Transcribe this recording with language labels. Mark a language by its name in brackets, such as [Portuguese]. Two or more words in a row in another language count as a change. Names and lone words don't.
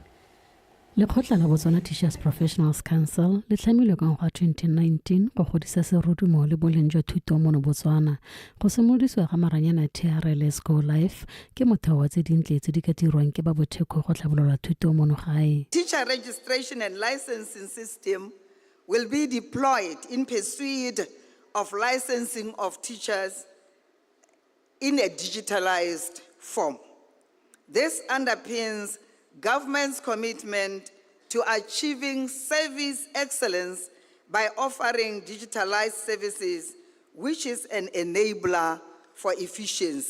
[Tswana] Lekgotla la Botswana Teachers Professionals Council le tlhamilwe ka ngwaga 2019 go godisa serodumo le boleng jwa thuto mo Botswana. Go simolodisiwa ga maranyana TRLS Go Live ke motheo wa tse dintle tse di ka dirwang ke ba botheko go tlhabolola thuto mo gae. [English] Teacher registration and licensing system will be deployed in pursuit of licensing of teachers in a digitalized form. This underpins government's commitment to achieving service excellence by offering digitalized services, which is an enabler for efficiency.